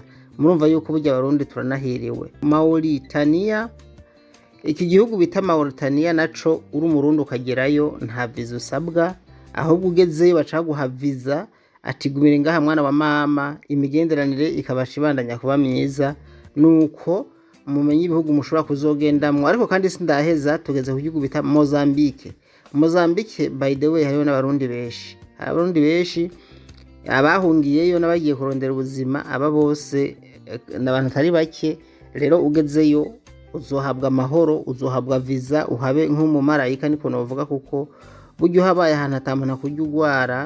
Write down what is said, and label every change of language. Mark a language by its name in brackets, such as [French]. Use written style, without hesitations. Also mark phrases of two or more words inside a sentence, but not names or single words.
[Rundi] Murumva yuko burya abarundi turanahiriwe. Mauritania, iki gihugu bita Mauritania naco uri umurundi ukagerayo nta visa usabwa, ahubwo ugezeyo baca guha visa ati gumire ngaha mwana wa mama, imigenderanire ikabasha ibandanya kuba myiza. Nuko mumenye ibihugu mushobora kuzogendamwo. Ariko kandi sindaheza tugeze ku gihugu bita Mozambique. [English] By the way [Rundi] hariho n'abarundi benshi abahungiyeyo n'abagiye kurondera ubuzima, aba bose n'abantu atari bake. Rero ugezeyo uzohabwa amahoro, uzohabwa visa, uhabe nk'umumarayika niko novuga, kuko buryo habaye ahantu atamuntu kurya ugwara.